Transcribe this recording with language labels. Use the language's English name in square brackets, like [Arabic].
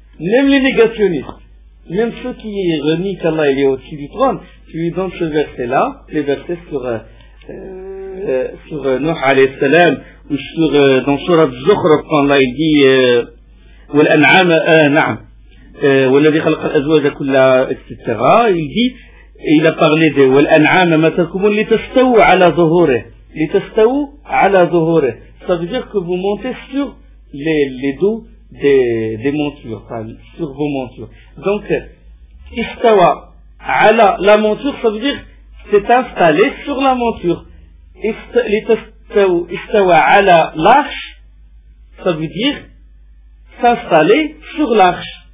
[French] Même les négationnistes, même ceux qui renient qu'Allah il est au-dessus du trône, tu lui donnes ce verset-là, les versets sur Nuh alayhi salam, ou sur dans surat Zukhruf, quand Allah il dit [Arabic] wal an'am, na'am, wal ladhi khalaqa al-azwaja kullaha, [French] etc., il dit il a parlé de [Arabic] والأنعام ما تكمل لتستووا على ظهوره. لتستووا على ظهوره. [French] Ça veut dire que vous montez sur les dos des montures, enfin, sur vos montures. Donc, istawa ala la monture, ça veut dire c'est installé sur la monture. Istawa ala l'arche, ça veut dire s'installer sur l'arche.